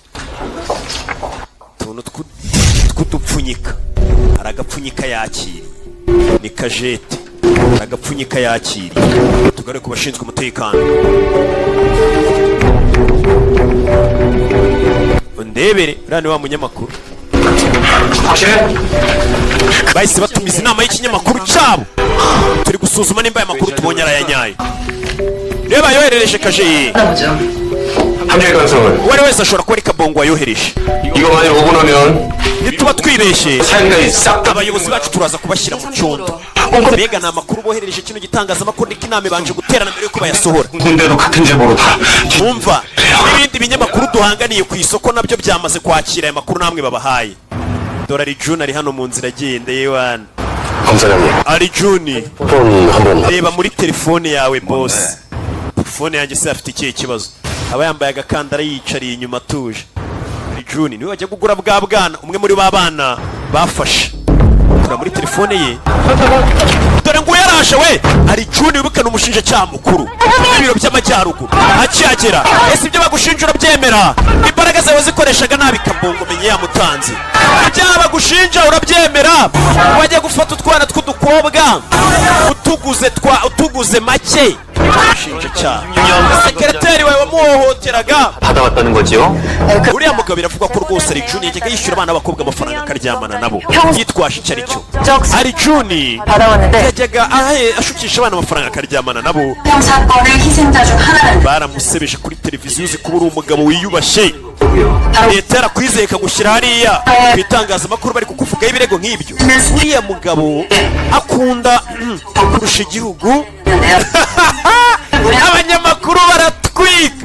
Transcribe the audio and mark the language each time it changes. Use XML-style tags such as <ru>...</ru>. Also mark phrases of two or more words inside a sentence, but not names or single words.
<rw>tuntu tw'udupfunyika aragapfunyika yakiriye ni Kajete aragapfunyika yakiriye tugare ku bashinzwe umutekano ndebere rani wa munyamakuru bahise batumiza inama y'ikinyamakuru cyabo turi gusuzuma nimba aya makuru tubonye arayanyaye reba yoherereje Kaje</rw> <ko>함정의 가능성을</ko> <rw>uwo ari wese ashobora kuba ari kabongo wayohereje</rw> <ko>이거 만약 오고 나면</ko> <rw>nituba twibeshye</rw> <ko>사연이 싹 다</ko> <rw>abayobozi bacu turaza kubashyira mu cyondo mbega ni amakuru boherereje kino gitangazamakuru niko inama ibanje guterana mbere yuko bayasohora</rw> <ko>군대도 같은 제보로 다</ko> <rw>umva n'ibindi binyamakuru duhanganiye ku isoko nabyo byamaze kwakira aya makuru namwe babahaye dore ari June ari hano mu nzira agenda yewana</rw> <ko>검사장님</ko> <rw>ari June</rw> <ko>폰 한번</ko> <rw>reba muri telefone yawe boss telefone yanjye se afite ikihe kibazo aba yambaye agakandara yicariye inyuma atuje ari June niwe wajya kugura bwa bwana umwe muri ba bana bafashe tura muri telefone ye dore ngo yarashe we ari June wibukana umushinjacyaha mukuru ibiro by'amajyaruguru akihagera ese ibyo bagushinja urabyemera imbaraga zawe zikoreshaga nabi kabongo menye yamutanze ibyaha bagushinja urabyemera wajya gufata utwana tw'udukobwa utuguze make umushinjacyaha sekereteri wawe wamuhohoteraga</rw> <ko>받아왔다는 거지요?</ko> <rw>uriya mugabo biravugwa ko rwose ari June yajyaga yishyura abana b'abakobwa amafaranga akaryamana nabo yitwaje icyo ari cyo ari June yajyaga ashukisha abana amafaranga akaryamana nabo</rw> <ko>사건의 희생자 중 하나는</ko> <rw>baramusebeje kuri televiziyo uzi kuba uri umugabo wiyubashye leta yarakwizeye ikagushyira hariya ku itangazamakuru bari kukuvugaho ibirego nk'ibyo uriya mugabo akunda kurusha igihugu abanyamakuru baratwika</rw>